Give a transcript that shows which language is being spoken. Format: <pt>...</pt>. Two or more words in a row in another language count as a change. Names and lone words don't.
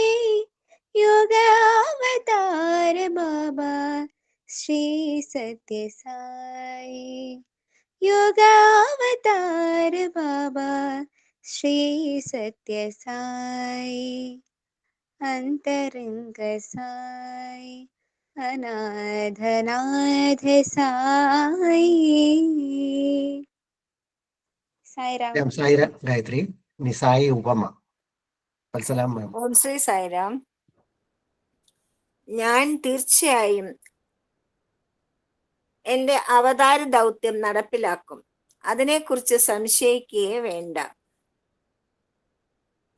<sa>युगावतार बाबा श्री सत्य साई, युगावतार बाबा श्री सत्य साई, अंतरंग साई अनाथनाथ साई. साईराम.</sa> <ml>സായിരാം, ഗായത്രി. ഇനി സായി ഉപമ. വത്സലാം മാം. ഓം ശ്രീ സായിരാം. ഞാൻ തീർച്ചയായും എന്റെ അവതാര ദൗത്യം നടപ്പിലാക്കും. അതിനെക്കുറിച്ച് സംശയിക്കുകയേ വേണ്ട.</ml>